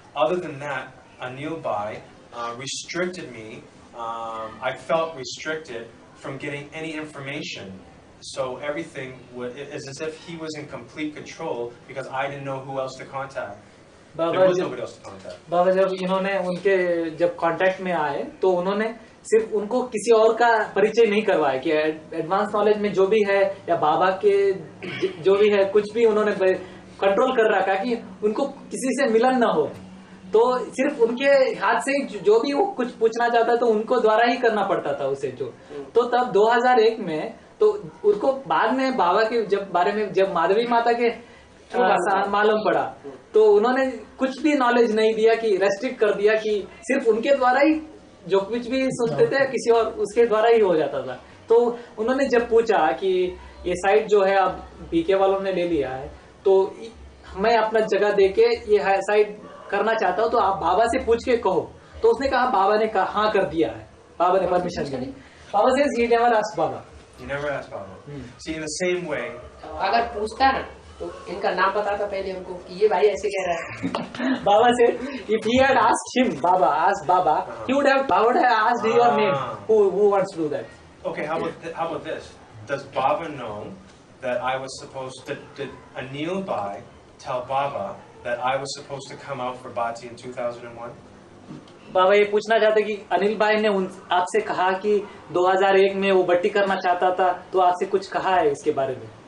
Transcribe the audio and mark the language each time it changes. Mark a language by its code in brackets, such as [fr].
[en] Other than that, Anil Bhai restricted me. I felt restricted from getting any information. So everything is as if he was in complete control because I didn't know who else to contact. There was nobody else to contact. [hi] बाबा जब इन्होंने उनके जब contact में आए तो उन्होंने सिर्फ उनको किसी और का परिचय नहीं करवाया कि एडवांस नॉलेज में जो भी है या बाबा के जो भी है कुछ भी उन्होंने कंट्रोल कर रखा कि उनको किसी से मिलन ना हो, तो सिर्फ उनके हाथ से जो भी वो कुछ पूछना चाहता तो उनको द्वारा ही करना पड़ता था उसे जो। तो तब 2001 में तो उनको बाद में बाबा के बारे में जब माधवी माता के मालूम पड़ा तो उन्होंने कुछ भी नॉलेज नहीं दिया कि रेस्ट्रिक्ट कर दिया कि सिर्फ उनके द्वारा ही जो कुछ भी सुनते थे किसी और उसके द्वारा ही हो जाता था। तो उन्होंने जब पूछा कि ये साइट जो है अब बीके वालों ने ले लिया है तो मैं अपना जगह देके ये साइट करना चाहता हूँ, तो आप बाबा से पूछ के कहो। तो उसने कहा बाबा ने कहा हाँ कर दिया है, बाबा ने permission the. [en] Baba says he never asked Baba. You never asked Baba. See, in the same way. [hi] अगर पूछता ना तो इनका नाम बताता पहले हमको कि ये भाई ऐसे कह रहा है। [en] Baba said if he had asked him, asked Baba, he would have asked your name. Who wants to do that? Okay, how about this? Does Baba know that I was supposed to? Did Anil Bhai tell Baba that I was supposed to come out for Bhati in 2001? [hi] बाबा ये पूछना चाहते कि अनिल भाई ने आपसे कहा कि 2001 में वो बट्टी करना चाहता था, तो आपसे कुछ कहा है इसके बारे में?